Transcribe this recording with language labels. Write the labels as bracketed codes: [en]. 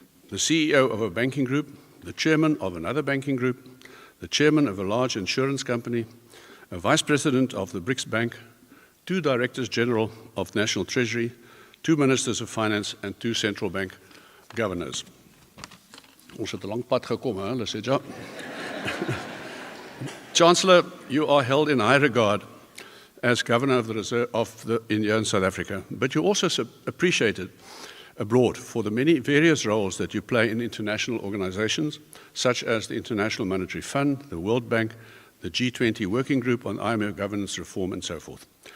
[en] The CEO of a banking group, the chairman of another banking group, the chairman of a large insurance company, a vice president of the BRICS Bank, 2 directors general of National Treasury, 2 ministers of finance, and 2 central bank governors. [af] Ons het 'n lang pad gekom, hè, Leseja? [en] Chancellor, you are held in high regard as Governor of the Reserve in South Africa, but you're also appreciated abroad for the many various roles that you play in international organizations, such as the International Monetary Fund, the World Bank, the G20 Working Group on IMF governance reform, and so forth.